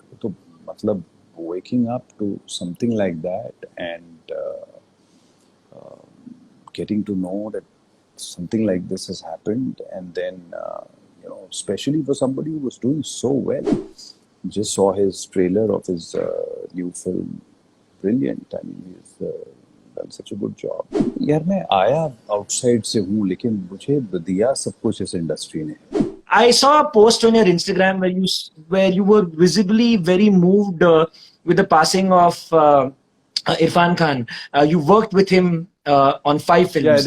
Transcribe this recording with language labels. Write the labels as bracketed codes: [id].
[hi] वो तो मतलब [en] waking up to something like that and getting to know that something like this has happened, and then especially for somebody who was doing so well. Just saw his trailer of his new film. Brilliant. I mean, he's done such a good job. [hi] यार मैं आया outside से हूँ, लेकिन मुझे दिया सब कुछ इस इंडस्ट्री ने. [en] I saw a post on your Instagram where you were visibly very moved with the passing of Irrfan Khan. You worked with him on 5 films.